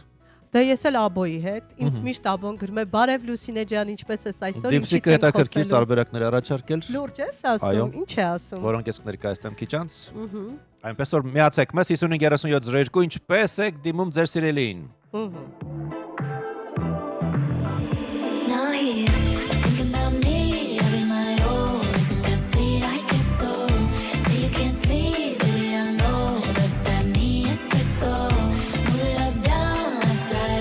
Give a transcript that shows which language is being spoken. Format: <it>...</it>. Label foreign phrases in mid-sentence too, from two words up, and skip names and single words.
<hy>Դա ես էլ աբոյի հետ, ինձ միշտ աբոն գրում է բարև Լուսինե ջան, ինչպես ես այսօր, Դիպսիկը հետաքրքիր տարբերակներ առաջարկել։ Լուրջ ես ասում, ինչ է ասում։ Որոնք ես կներկայացնեմ քիչ անց։ Այնպես որ միացեք մեզ 55-3702, ինչպես եք դիմում ձեր սիրելիին։</hy> <en>Now he's thinking about me every night. Oh, isn't that sweet? I guess so. Say you can't sleep, baby. I know that's that me espresso. Move it up, down, left, right.</en>